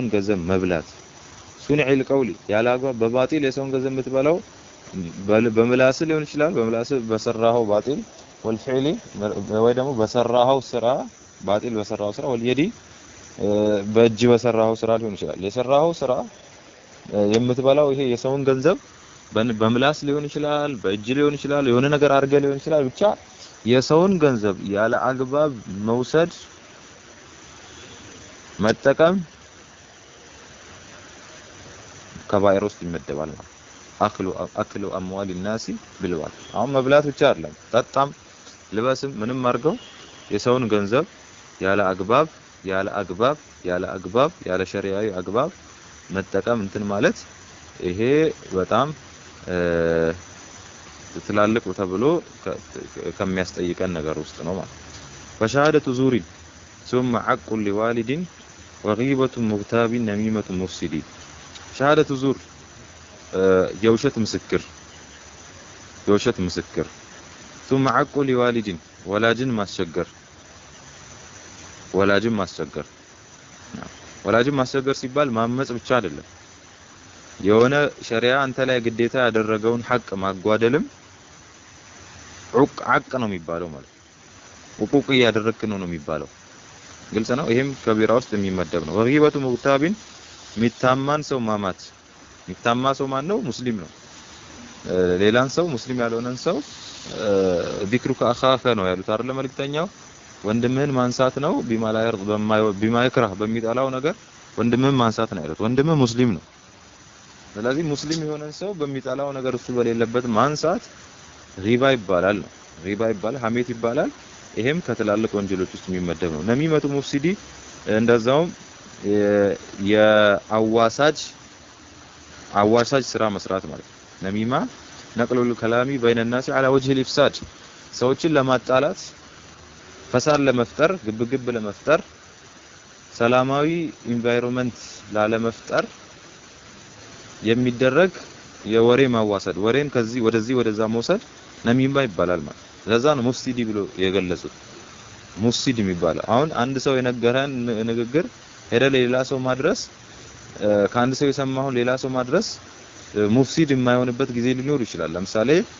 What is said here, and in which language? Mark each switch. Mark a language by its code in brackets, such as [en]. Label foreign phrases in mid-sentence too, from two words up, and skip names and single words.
[am] ገንዘብ መብላት ሱንዕ القول ያለ አግባብ በባጢል የሰውን ገንዘብ የምትበላው በምላስ ሊሆን ይችላል በምላስ በሰራው ባጢል والفعل ወይ ደግሞ በሰራው ስራ ባጢል በሰራው ስራ واليد በእጅ በሰራው ስራ ሊሆን ይችላል። የሰራው ስራ የምትበላው ይሄ የሰውን ገንዘብ በምላስ ሊሆን ይችላል በእጅ ሊሆን ይችላል የሆነ ነገር አድርገ ሊሆን ይችላል ብቻ የሰውን ገንዘብ ያለ አግባብ መውሰድ መጠቀም ከባኢር ውስጥ ይመደባል ማለት [ar] أكل أموال الناس بالباطل [am] አሁን መብላት ብቻ አይደለም ጠጣም ልበስም ምንም አድርገው የሰውን ገንዘብ ያለ አግባብ ያለ ሸሪዓዊ አግባብ መጠቀም እንትን ማለት ይሄ በጣም ትላልቅ ተብሎ ከሚያስጠይቀን ነገር ውስጥ ነው ማለት [ar] فشهادة زور ثم عق لوالد وغيبة مغتاب نميمة مفسد شهادة زور [am] የውሸት ምስክር [ar] ثم عق لوالد [am] ወላጅን ማስቸገር ሲባል ማመጽ ብቻ አይደለም የሆነ ሸሪዓ አንተ ላይ ግዴታ ያደረገውን ሐቅ ማጓደልም ዐቅ ነው የሚባለው ማለት ዑቁቅ ያደረክ ነው የሚባለው ግልጽ ነው ይሄም ከቢራ ውስጥ የሚመደብ ነው [ar] وغيبة مغتاب [am] ሚታማን ሰው ማማት ሚታማ ሰው ማን ነው ሙስሊም ነው ሌላን ሰው ሙስሊም ያልሆነን ሰው [ar] ذكرك اخاك [am] ነው ያሉት አይደል መልእክተኛው ወንድምህን ማንሳት ነው ቢማይክራህ በሚጣላው ነገር ወንድምህን ማንሳት ነው ያሉት ወንድምህ ሙስሊም ነው ስለዚህ ሙስሊም የሆነን ሰው በሚጣላው ነገር እሱ በሌለበት ማንሳት ሪባ ይባላል ሐሜት ይባላል ይሄም ከትላልቅ ወንጀሎች ውስጥ የሚመደብ ነው [ar] نميمة مفسد [am] እንደዛውም የአዋሳጅ ስራ መስራት ማለት [ar] نميمة نقل الكلام بين الناس على وجه الإفساد [am] ሰዎችን ለማጣላት ፈሳድ ለመፍጠር ግብግብ ለመፍጠር ሰላማዊ ኢንቫይሮንመንት ላለመፍጠር የሚደረግ የወሬ ማዋሰድ ወሬን ከዚህ ወደዛ መውሰድ ነሚማ ይባላል ማለት ለዛ ነው ሙፍሲዲ ብሎ የገለጹት ሙፍሲድ የሚባለው አሁን አንድ ሰው የነገረን ንግግር ሄደ ሌላ ሰው ማድረስ ከአንድ ሰው የሰማው ሌላ ሰው ማድረስ ሙፍሲድ የማይሆንበት ጊዜ ሊኖር ይችላል ለምሳሌ